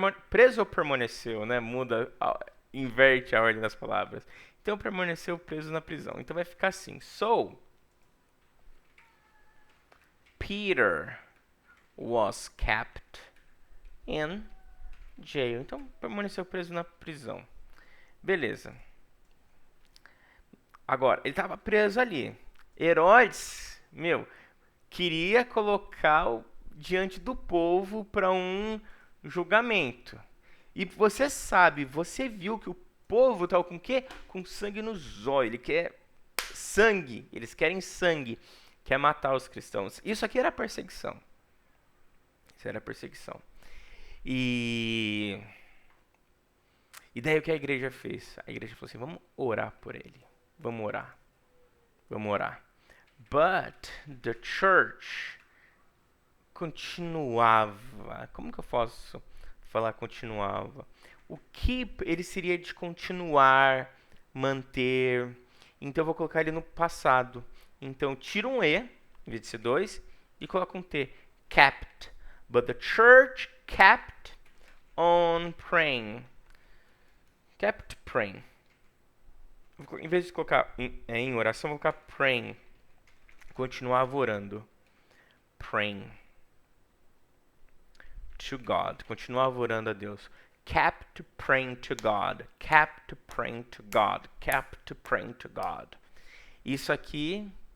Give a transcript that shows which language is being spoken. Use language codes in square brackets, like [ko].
[pt] Preso ou permaneceu, né? Inverte a ordem das palavras. Então permaneceu preso na prisão. Então vai ficar assim. [en] So, Peter was kept in jail. [pt] Então permaneceu preso na prisão. Beleza. Agora, ele estava preso ali. Herodes, queria colocá-lo diante do povo para um julgamento. E você viu que o povo estava com o quê? Com sangue nos olhos. Ele quer sangue, eles querem sangue, quer matar os cristãos. Isso aqui era perseguição. Isso era perseguição. E daí o que a igreja fez? A igreja falou assim, vamos orar por ele. Vamos orar. Vamos orar. [en] But the church [pt] continuava. Como que eu posso falar continuava? O keep, ele seria de continuar, manter. Então eu vou colocar ele no passado. Então tira um E, em vez de ser dois, e coloca um T. [en] Kept. But the church kept on praying. Kept praying. [pt] Em vez de colocar em oração, vou colocar praying. Continuava orando. [en] Praying to God. [pt] Continuava orando a Deus. [en] Kept praying to God. Kept praying to God. Kept praying to God. [pt] Isso aqui.